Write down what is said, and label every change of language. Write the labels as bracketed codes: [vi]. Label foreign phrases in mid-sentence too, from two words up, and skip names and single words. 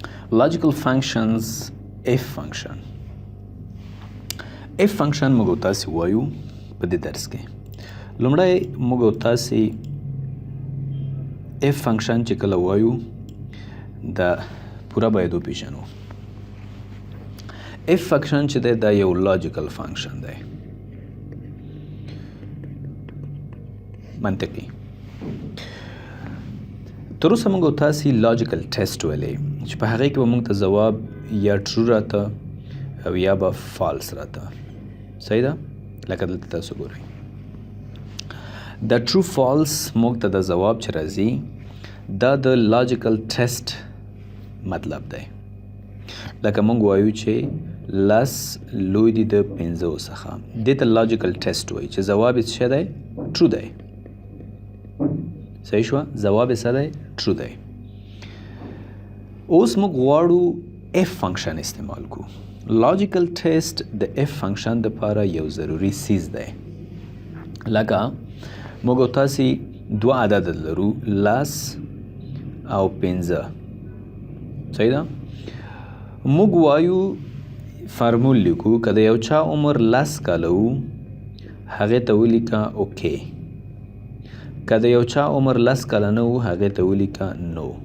[en] Logical functions if function. if function [ps] موږ تاسو وایو په دې درس کې. لومړی موږ تاسو [en] if function [ps] چې کله وایو دا پورا باید وپیژنو. [en] if function [ps] چې دی دا یو [en] logical function [ps] دی، منطقي. تر اوسه موږ تاسو [en] logical test [ps] ویلې چې په هغه کې به موږ ته ځواب یا true راته او یا به false راته. صحیح ده؟ لکه دلته تاسو ګورئ دا [en] true false [ps] موږ ته د ځواب چې راځي دا د logical test مطلب دی. لکه موږ وایو چې لس لوی دي د 15 څخه، دې ته [en] logical test [ps] وایي چې ځواب یې څه دی؟ true دی. صحیح شوه؟ ځواب یې څه دی؟ true دی. اوس موږ غواړو [en] if function [ps] استعمال کو. [en] logical test [ps] د [en] if function [ps] دپاره یو ضروري څیز دی. لکه موږ تاسې دوه عدد لرو، لس او 15. صحیح ده؟ موږ وایو فرمول لیکو که د یو چا عمر 10 کاله و هغې ته ولیکه اوکې، که د یو چا عمر 10 کاله نه و هغې ته ولیکه نو.